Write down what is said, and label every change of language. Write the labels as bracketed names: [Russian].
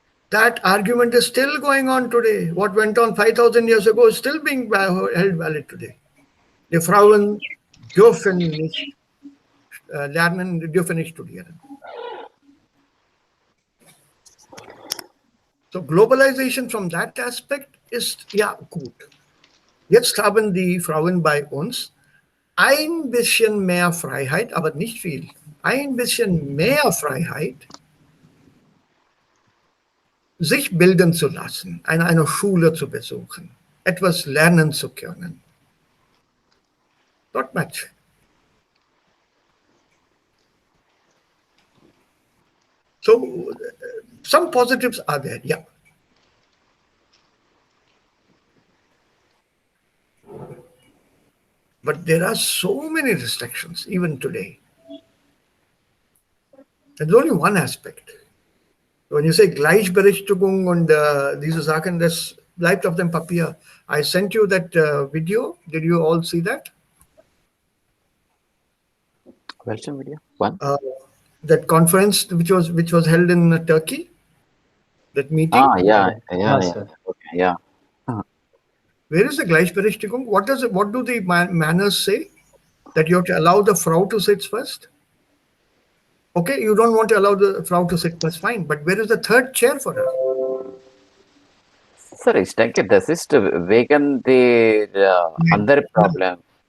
[English] That argument is still going on today. What went on 5,000 years ago is still being held valid today. [German] Die Frauen dürfen nicht lernen, dürfen nicht studieren. [English] So globalization from that aspect [German] ist ja gut. Jetzt haben die Frauen bei uns ein bisschen mehr Freiheit, aber nicht viel. Ein bisschen mehr Freiheit, sich bilden zu lassen, eine Schule zu besuchen, etwas lernen zu können. [English] Not much. So some positives are there, yeah. But there are so many restrictions even today. There's only one aspect. When you say [German] Gleichberechtigung und diese Sachen, das bleibt auf dem Papier. [English] I sent you that video. Did you all see that? Welcome video. One. That conference which was held in Turkey. That meeting. Yeah. Sir. Okay, yeah. Where is the Gleichberechtigung? What do the manners say? That you have to allow the Frau to sit first? Okay, you don't want to allow the Frau to sit first, fine. But where is the third chair for her? [German] Sir, ich denke, das ist wegen der andere Problem.